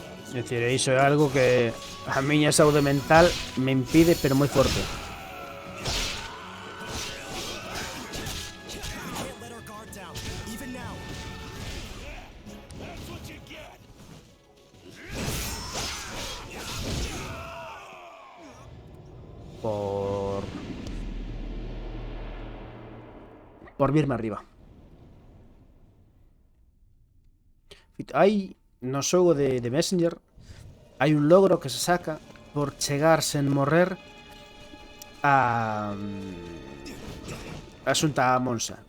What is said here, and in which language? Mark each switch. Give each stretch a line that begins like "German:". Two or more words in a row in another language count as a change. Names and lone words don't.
Spanish: Es decir,
Galician: iso é algo que a miña saúde mental me impide, pero moi forte.
English: Can't let our guard down, even now. That's what you get.
Galician: Por virme arriba. Hai no xogo de Messenger hai un logro que se saca por chegar sen morrer a Xunta a Monsa.